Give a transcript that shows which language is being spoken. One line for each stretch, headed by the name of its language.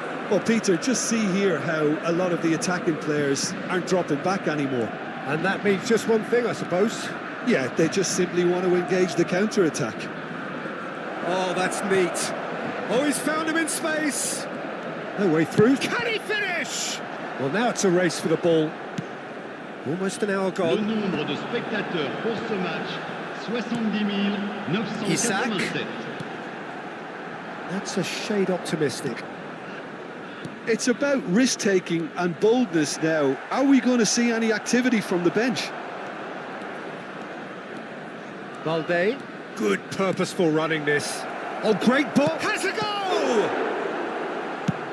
English: Well, Peter, just see here how a lot of the attacking players aren't dropping back anymore. And that means just one thing, I suppose. Yeah, they just simply want to engage the counter-attack. Oh, that's neat. Oh, he's found him in space. No way through. Can he finish? Well, now it's a race for the ball. Almost an hour
French: Le
English: gone.
French: nombre de spectateurs pour ce match, 70 987.
English: That's a shade optimistic. It's about risk-taking and boldness now. Are we going to see any activity from the bench? Balde. Good purposeful running this. Oh, great ball. Has a goal!